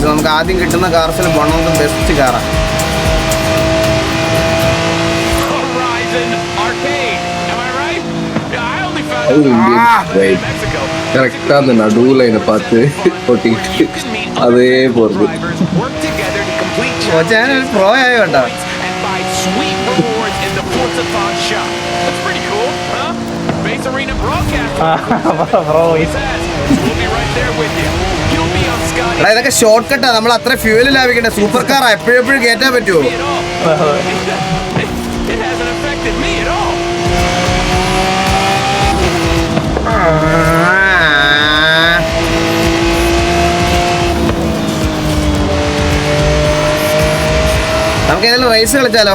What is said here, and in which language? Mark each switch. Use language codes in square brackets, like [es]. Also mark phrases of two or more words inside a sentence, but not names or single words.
[ml] നമുക്ക് ആദ്യം കിട്ടുന്ന കാർസിൽ [en] one of the best [ml] കാറാണ്. [ta] கரெக்டா அந்த நடுவுல என்ன பார்த்து ஓட்டிட்டு அதே போறது. [ml] ഞാനൊരു പ്രോ ആയോ കേട്ടോ. എടാ ഇതൊക്കെ ഷോർട്ട് കട്ടാ. നമ്മൾ അത്ര ഫ്യൂവൽ ലാഭിക്കണ്ടേ. സൂപ്പർ കാറാ, എപ്പോഴും കയറ്റാൻ പറ്റുമോ? നമുക്ക് ഏതെങ്കിലും റേസ് കളിച്ചാലോ?